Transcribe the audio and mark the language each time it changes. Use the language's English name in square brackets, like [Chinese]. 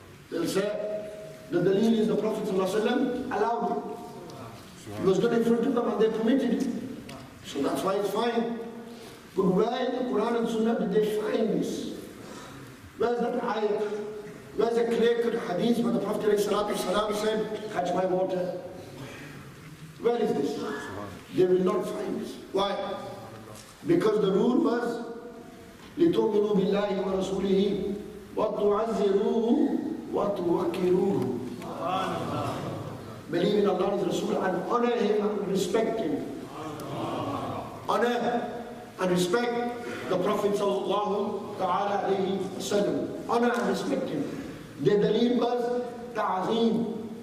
[English] They'll say, the dalil is the Prophet ﷺ allowed it. It was done in front of them and they permitted it. So that's why it's fine. But where in the Quran and Sunnah did they find this? Where's that ayah? Where's a clear-cut hadith where the Prophet ﷺ said, catch my water? Where is this? They will not find this. Why? Because the rule was, [Arabic] لِتُؤْمِنُوا بِاللَّهِ وَرَسُولِهِ وَتُعَزِّرُوهُ وَتُوَكِّرُوهُ. [English] Believe in Allah and His Rasul and honor Him and respect Him. Honor and respect the Prophet sallallahu ta'ala alayhi wa sallam. Honor and respect him. The daleel was ta'zeem.